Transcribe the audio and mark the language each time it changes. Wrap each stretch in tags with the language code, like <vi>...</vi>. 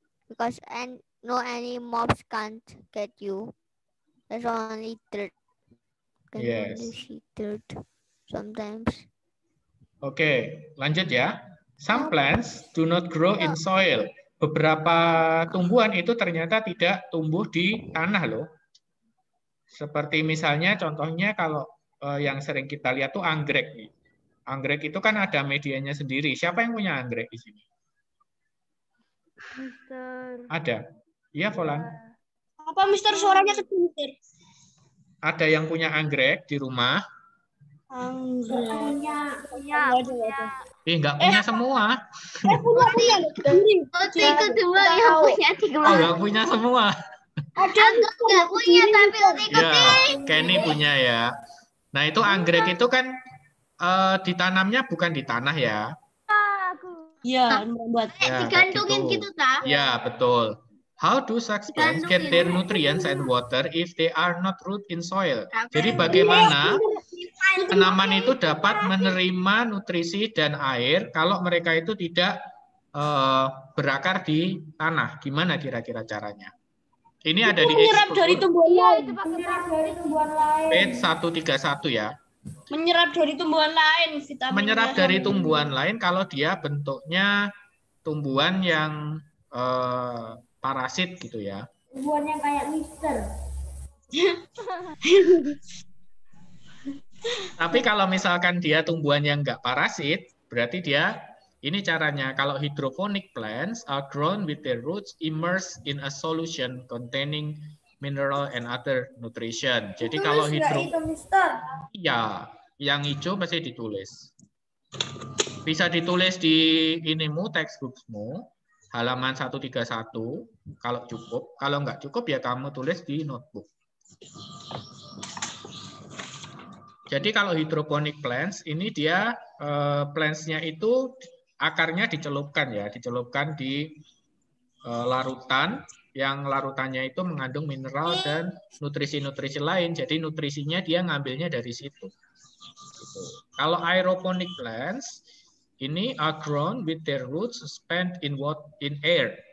<en>Because no any mobs can't get you. There's only dirt. Can Yes. only see dirt sometimes.</en> <id>Oke, lanjut ya.</id> <en>Some plants do not grow in soil.</en> <id>Beberapa tumbuhan itu ternyata tidak tumbuh di tanah loh. Seperti misalnya contohnya kalau yang sering kita lihat tuh anggrek nih. Anggrek itu kan ada medianya sendiri. Siapa yang punya anggrek di sini? Mister. Ada. Iya, Volan. Apa Mister suaranya kecil, Mister? Ada yang punya anggrek di rumah? Punya. Nggak punya semua. Punya. Kedua yang punya Oh, nggak punya semua. Ada nggak punya tapi Ya, Kenny punya ya. Nah, itu anggrek itu kan ditanamnya bukan di tanah ya. Iya, buat Ya, digantungin gitu, tak? Ya, betul.</id> <en>How do such plants get their nutrients and water if they are not root in soil?</en> <id>Jadi bagaimana tanaman itu dapat menerima nutrisi dan air kalau mereka itu tidak berakar di tanah? Gimana kira-kira caranya? Ini ada di menyerap dari tumbuhan lain.</id> <en>page 131 ya.</en> <id>Menyerap dari tumbuhan lain vitamin. Menyerap dari tumbuhan lain kalau dia bentuknya tumbuhan yang parasit gitu ya. Tumbuhan yang kayak Mister. Tapi kalau misalkan dia tumbuhan yang nggak parasit, berarti dia ini caranya. Kalau</id> <en>hydroponic plants are grown with their roots immersed in a solution containing mineral and other nutrition.</en> <id>Jadi kalau iya, yang hijau pasti ditulis. Bisa ditulis di inimu textbookmu halaman 131 kalau cukup. Kalau nggak cukup ya kamu tulis di notebook. Jadi kalau hydroponic plants ini dia plants-nya itu akarnya dicelupkan ya, dicelupkan di larutan yang larutannya itu mengandung mineral dan nutrisi-nutrisi lain. Jadi nutrisinya dia ngambilnya dari situ. Gitu. Kalau</id> <en>aeroponic plants</en> <id>ini</id> <en>are grown with their roots spent in air.</en>